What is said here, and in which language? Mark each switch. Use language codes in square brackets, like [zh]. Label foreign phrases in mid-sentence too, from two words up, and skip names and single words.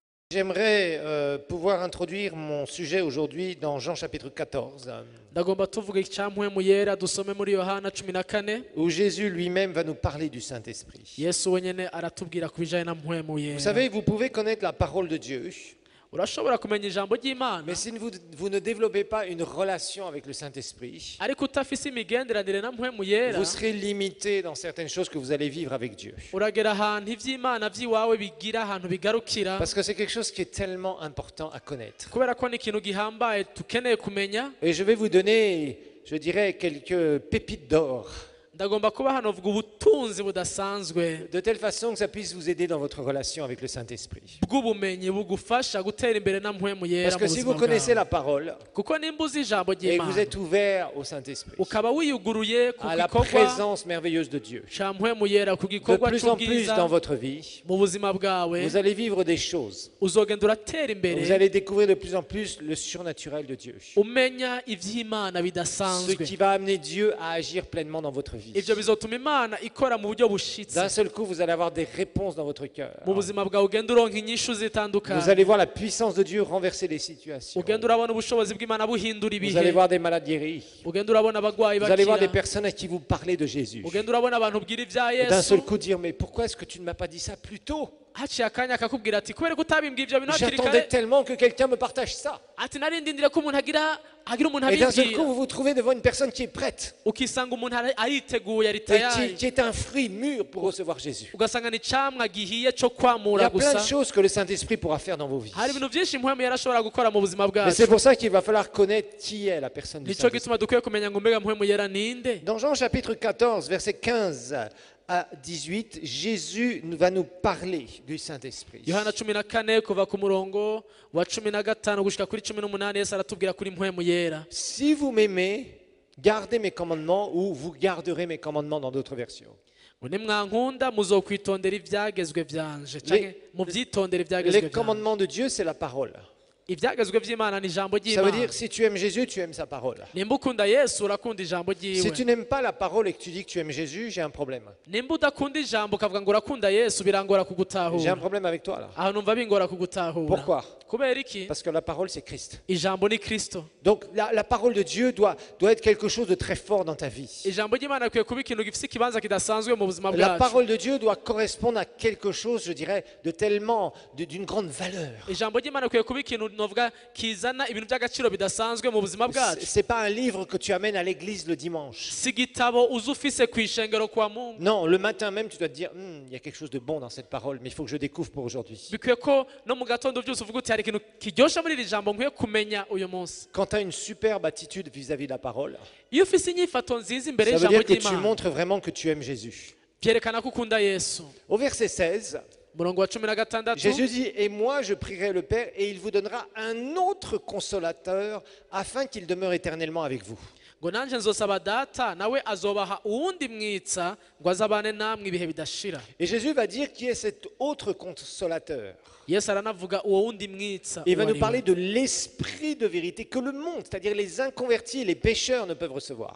[fr] J'aimerais pouvoir introduire mon sujet aujourd'hui dans Jean chapitre 14, [rn] ndagomba tuvuga icyampwemu yera dusome muri Yohana 14 [fr] où Jésus lui-même va nous parler du Saint-Esprit. [rn] Yesu wenyene aratubwira kubijanye na mpwemu [fr] Vous [rn] yera. [fr] savez, vous pouvez connaître la parole de Dieu, [rn] Urashobora kumenya ijambo ry'Imana [fr] mais si vous ne développez pas une relation avec le Saint-Esprit, [rn] ariko utafise imigenderanire na mpwemu yera [fr] vous serez limité dans certaines choses que vous allez vivre avec Dieu. [rn] uragera ahantu ivy'Imana vy'iwawe bigira ahantu bigarukira [fr] Parce que c'est quelque chose qui est tellement important à connaître. [rn] kubera ko ni ikintu gihambaye tukeneye kumenya. [fr] Et je vais vous donner, je dirais, quelques pépites d'or, [rn] Ndagomba kuba hano vuga ubutunzi budasanzwe [fr] de telle façon que ça puisse vous aider dans votre relation avec le Saint-Esprit. [rn] bw'ubumenyi bugufasha gutera imbere na mpwemu yera [fr] Parce [rn] mu [fr] que si [rn] buzima [fr] vous connaissez [rn] bwawe. [fr] la parole [rn] Kuko nimba uzi ijambo [fr] et que vous [rn] ry'Imana [fr] êtes ouvert au Saint-Esprit, [rn] ukaba wiyuguruye ku [fr] à la [rn] gikorwa [fr] présence merveilleuse de Dieu, [rn] ca mpwemu yera ku [fr] de [rn] gikorwa [fr] plus en plus [rn] c'ubwiza [fr] dans votre vie, [rn] mu buzima bwawe [fr] vous allez vivre des choses. [rn] uzogenda uratera [fr] Vous [rn] imbere [fr] allez découvrir de plus en plus le surnaturel de Dieu. [rn] umenya ivy'Imana [fr] Ce [rn] bidasanzwe. [fr] qui va amener Dieu à agir pleinement dans votre vie. [rn] Ivyo bizotuma Imana ikora mu buryo bushitse [fr] D'un seul coup, vous allez avoir des réponses dans votre cœur. [rn] mu buzima bwawe, ugenda uronka inyishu [fr] Vous [rn] zitandukanye, [fr] allez voir la puissance de Dieu renverser les situations. [rn] ugenda urabona ubushobozi bw'Imana buhindura [fr] Vous allez [rn] ibihe, [fr] voir des malades guéris. [rn] ugenda urabona abagwayi [fr] Vous allez voir des [rn] bakira, [fr] personnes à qui vous parlez de Jésus. [rn] ugenda urabona abantu ubwira ivya [fr] Et d'un [rn] Yesu, [fr] seul coup dire, mais pourquoi est-ce que tu ne m'as pas dit ça plus tôt? [rn] haciye akanya akakubwira ati kubera ko utabimbwiye ivyo bintu hakiri [fr] J'attendais [rn] kare, [fr] tellement que quelqu'un me partage ça. [rn] ati narindindire ko umuntu agira umuntu [fr] Et d'un seul coup, [rn] abibwira, [fr] vous vous trouvez devant une personne qui est prête [rn] ukisanga umuntu ariteguye ari [fr] et [rn] tayari, [fr] qui est un fruit mûr pour recevoir Jésus. [rn] ugasanga ni icamwa gihiye co [fr] Il y [rn] kwamura [fr] a plein de [rn] gusa. [fr] choses que le Saint-Esprit pourra faire dans vos vies. [rn] Hari ibintu vyinshi mpwemu yera ashobora gukora mu buzima [fr] Mais c'est [rn] bwacu, [fr] pour ça qu'il va falloir connaître qui est la personne du [rn] nico [fr] Saint-Esprit. [rn] gituma dukwiye kumenya ngo mbega mpwemu yera ninde. [fr] Dans Jean chapitre 14, versets 15 à 18, Jésus va nous parler du Saint-Esprit. [rn] Yohana 14 kuva ku murongo wa 15 gushika kuri 18 Yesu aratubwira kuri mpwemu yera. [fr] Si vous m'aimez, gardez mes commandements, ou vous garderez mes commandements dans d'autres versions. [rn] Ngo nimwankunda muzokwitondera ivyagezwe vyanje, canke muvyitondera ivyagezwe [fr] Les [rn] vyanje. [fr] commandements de Dieu, c'est la parole. [rn] Ivyagezwe vy'Imana ni ijambo [fr] Ça veut [rn] ry'Imana. [fr] dire, si tu aimes Jésus, tu aimes sa parole. [rn] Nimba ukunda Yesu urakunda ijambo [fr] Si tu [rn] ryiwe. [fr] n'aimes pas la parole et que tu dis que tu aimes Jésus, j'ai un problème. [rn] Nimba udakunda ijambo ukavuga ngo urakunda Yesu birangora [fr] J'ai un [rn] kugutahura. [fr] problème avec toi là. [rn] Aho numva bingora kugutahura. [fr] Pourquoi? [rn] Kubera iki? [fr] Parce que la parole, c'est Christ. [rn] Ijambo ni Kristo. [fr] Donc la parole de Dieu doit être quelque chose de très fort dans ta vie. [rn] Ijambo ry'Imana rikwiye kuba ikintu gifise ikibanza kidasanzwe mu buzima [fr] La [rn] bwacu. [fr] parole de Dieu doit correspondre à quelque chose, je dirais, d'une grande valeur. [rn] Ijambo ry'Imana rikwiye kuba ikintu novuga kizana ibintu by'agaciro bidasanzwe mu buzima bwacu. [fr] C'est pas un livre que tu amènes à l'église le dimanche. [rn] Si igitabo uza ufise kw'ishengero [sw] kwa Mungu. [fr] Non, le matin même, tu dois te dire, il y a quelque chose de bon dans cette parole, mais il faut que je découvre pour aujourd'hui. [rn] Bikwiye ko no mu gatondo byose uvuga uti hari ikintu kiryoshe muri iri jambo nkwiye kumenya uyu munsi. [fr] Quand tu as une superbe attitude vis-à-vis de la parole, [rn] Iyo ufise inyifato nziza imbere [fr] ça veut [rn] y'ijambo [fr] dire que tu [rn] ry'Imana, [fr] montres vraiment que tu aimes Jésus. [rn] byerekana ko ukunda Yesu. [fr] Au verset 16, [rn] Murongo wa 16, [fr] Jésus dit, et moi je prierai le Père et il vous donnera un autre consolateur afin qu'il demeure éternellement avec vous. [rn] ngo nanje nzosaba data nawe azobaha uwundi mwitsa ngo azabane namwe ibihe bidashira. [fr] Et Jésus va dire qui est cet autre consolateur. [rn] Yesu aranavuga uwo wundi mwitsa. [fr] Il va [rn] uwo [fr] nous [rn] ari [fr] parler [rn] we. [fr] de l'esprit de vérité que le monde, c'est-à-dire les inconvertis et les pécheurs ne peuvent recevoir.